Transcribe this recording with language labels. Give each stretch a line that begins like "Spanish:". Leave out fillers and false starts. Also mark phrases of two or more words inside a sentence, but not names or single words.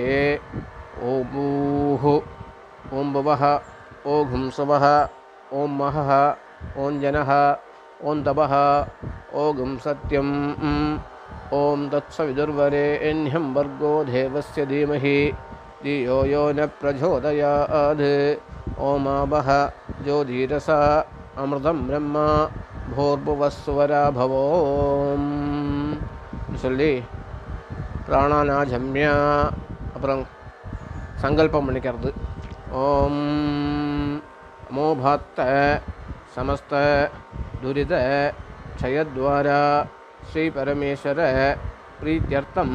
Sanskrit: ओम् भूः, ओम् भुवः, ओम् सुवः, ओम् महः, ओम् जनः, ओम् तपः, ओम् सत्यम्. ओम् तत्सवितुर्वरेण्यम् भर्गो देवस्य धीमहि धियो यो न प्रचोदयात्. ओमावः ज्योतिरसा अमृतं ब्रह्म भूर्भुवस्सुवरा भवोम्
Tamil: சொல்லி பிராணானாஜம்யா அப்புறம் சங்கல்பம் பண்ணிக்கிறது.
Sanskrit: ओम् अमोपात्त समस्त दुरित क्षयद्वारा श्री परमेश्वर प्रीत्यर्थम्.